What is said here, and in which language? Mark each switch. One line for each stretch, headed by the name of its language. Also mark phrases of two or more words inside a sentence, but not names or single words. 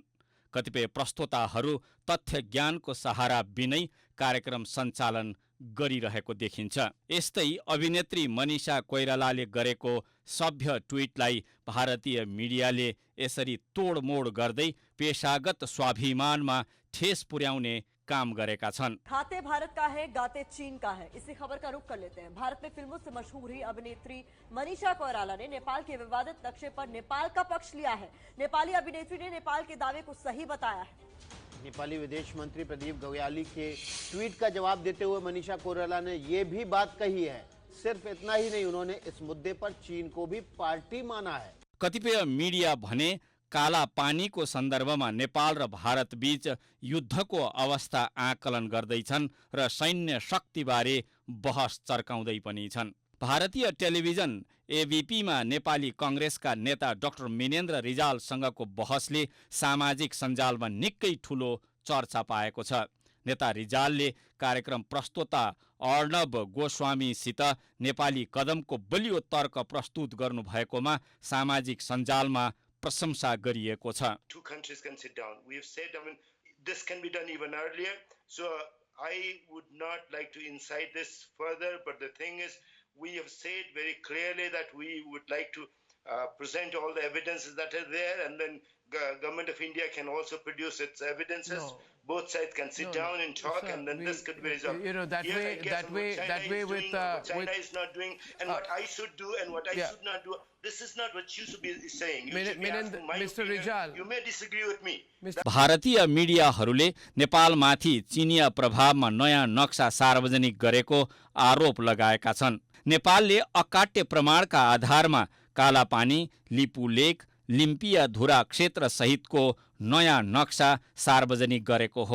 Nepali: कतिपय प्रस्तोताहरू तथ्य ज्ञानको सहारा बिनै कार्यक्रम सञ्चालन गरिरहेको देखिन्छ। यस्तै अभिनेत्री मनिषा कोइरालाले गरेको सभ्य ट्विटलाई भारतीय मिडियाले यसरी तोडमोड गर्दै पेशागत स्वाभिमानमा ठेस पुर्याउने काम गरेका छन्।
Hindi: खाते भारत का है, गाते चीन का है, इसी खबर का रुख कर लेते हैं। भारत में फिल्मों से मशहूर हुई अभिनेत्री मनीषा कोइराला ने नेपाल के विवादित नक्शे पर नेपाल का पक्ष लिया है। नेपाली अभिनेत्री ने नेपाल के दावे को सही बताया है। नेपाली विदेश मंत्री प्रदीप गव्याली के ट्वीट का जवाब देते हुए मनीषा कोइराला ने ये भी बात कही है। सिर्फ इतना ही नहीं, उन्होंने इस मुद्दे पर चीन को भी पार्टी माना है।
Nepali: कतिपय मिडिया भने काला पानीको सन्दर्भमा नेपाल र भारत बीच युद्धको अवस्था आकलन गर्दैछन् र सैन्य शक्तिबारे बहस चर्काउँदै पनि छन्। भारतीय टेलिभिजन एबीपीमा नेपाली कांग्रेसका नेता डाक्टर मिनेन्द्र रिजालसँगको बहसले सामाजिक सञ्जालमा निकै ठुलो चर्चा पाएको छ। नेता रिजालले कार्यक्रम प्रस्तोता अर्णव गोस्वामीसित नेपाली कदमको बलियो तर्क प्रस्तुत गर्नुभएकोमा सामाजिक सञ्जालमा प्रशंसा गरिएको छ।
English: Two countries can sit down. We have said, this can be done even earlier. So I would not like to incite this further. But the thing is, we have said very clearly that we would like to present all the evidences that are there, and then government of India can also produce its evidences. both sides can sit down and talk, sir, and then this could be resolved. You know, that Here, way- I guess that what way- China that is way doing, with, what China with- is not doing, and what I should do and what I yeah. should not do. This is not what you should be saying. You Min- should be Minend- asking my Mr. opinion. Rijal. You may disagree with me.
Nepali: भारतीय मिडियाहरूले नेपालमाथि चिनिया प्रभावमा नयाँ नक्सा सार्वजनिक गरेको आरोप लगाएका छन्। नेपालले अकाट्य प्रमाणका आधारमा कालापानी, लिपु लेक, लिम्पियाधुरा क्षेत्र सहितको नयाँ नक्सा सार्वजनिक गरेको हो।